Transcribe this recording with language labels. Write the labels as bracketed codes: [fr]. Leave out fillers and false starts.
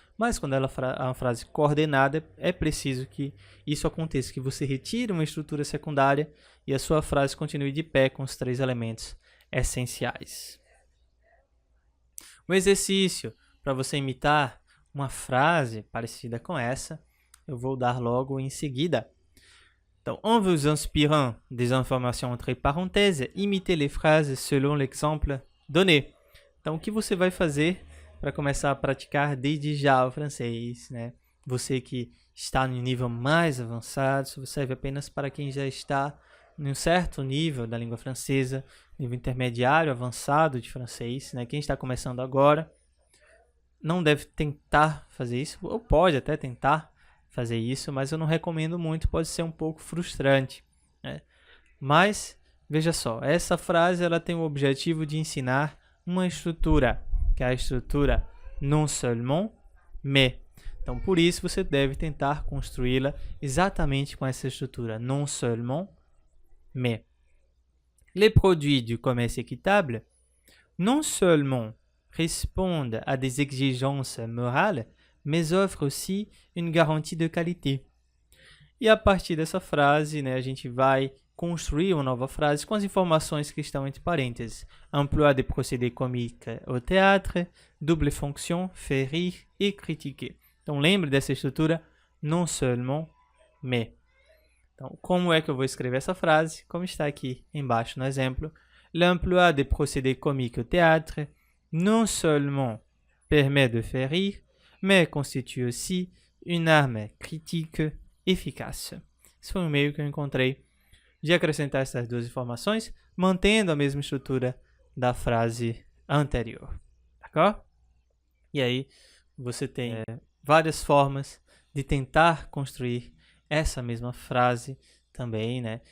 [pt] Mas quando ela é uma frase coordenada, é preciso que isso aconteça, que você retire uma estrutura secundária e a sua frase continue de pé com os 3 elementos essenciais. Um exercício para você imitar uma frase parecida com essa, eu vou dar logo em seguida. [fr] Então, en vous inspirant des informations entre parenthèses, imitez les phrases selon l'exemple donné. [pt] Então, o que você vai fazer para começar a praticar desde já o francês, né? Você que está no nível mais avançado, isso serve apenas para quem já está em um certo nível da língua francesa, nível intermediário, avançado de francês, né? Quem está começando agora, não deve tentar fazer isso, ou pode até tentar fazer isso, mas eu não recomendo muito, pode ser um pouco frustrante, né? Mas, veja só, essa frase ela tem o objetivo de ensinar uma estrutura, que é a estrutura [fr] non seulement, mais. [pt] Então, por isso, você deve tentar construí-la exatamente com essa estrutura, [fr] non seulement, mais. Les produits du commerce équitable non seulement répondent à des exigences morales, mais offrent aussi une garantie de qualité. [pt] E a partir dessa frase, né, a gente vai construir uma nova frase com as informações que estão entre parênteses. [fr] Emploi de procédés comiques au théâtre, double fonction, faire rire et critiquer. [pt] Então, lembre dessa estrutura, [fr] non seulement, mais. [pt] Então, como é que eu vou escrever essa frase? Como está aqui embaixo no exemplo. [fr] L'emploi de procédés comiques au théâtre non seulement permet de faire rire, mais constitue aussi une arme critique efficace. [pt] Esse foi um meio que eu encontrei de acrescentar essas duas informações, mantendo a mesma estrutura da frase anterior. [fr] D'accord? [pt] E aí, você tem várias formas de tentar construir essa mesma frase também, né?